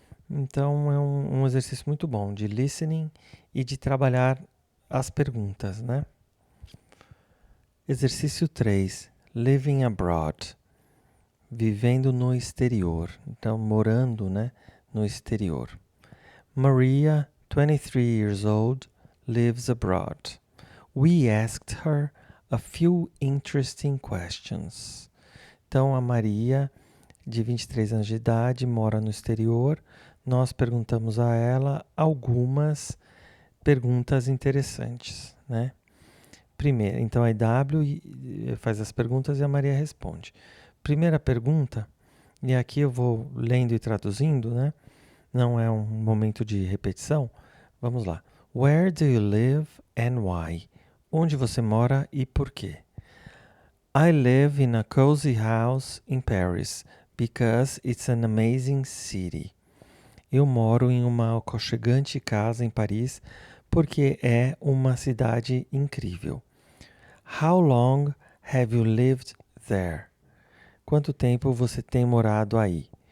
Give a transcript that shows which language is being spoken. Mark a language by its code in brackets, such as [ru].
[pt] Então é um exercício muito bom de listening e de trabalhar as perguntas, né? Exercício 3. [en] Living abroad. [pt] Vivendo no exterior. Então, morando, né, no exterior. [en] Maria, 23 years old, lives abroad. We asked her a few interesting questions. [pt] Então, a Maria, de 23 anos de idade, mora no exterior. Nós perguntamos a ela algumas perguntas interessantes, né? Primeiro, então a IW faz as perguntas e a Maria responde. Primeira pergunta, e aqui eu vou lendo e traduzindo, né? Não é um momento de repetição. Vamos lá. [en] Where do you live and why? [pt] Onde você mora e por quê? [en] I live in a cozy house in Paris because it's an amazing city. [pt] Eu moro em uma aconchegante casa em Paris porque é uma cidade incrível. [en] How long have you lived there? [pt] Quanto tempo você tem morado aí?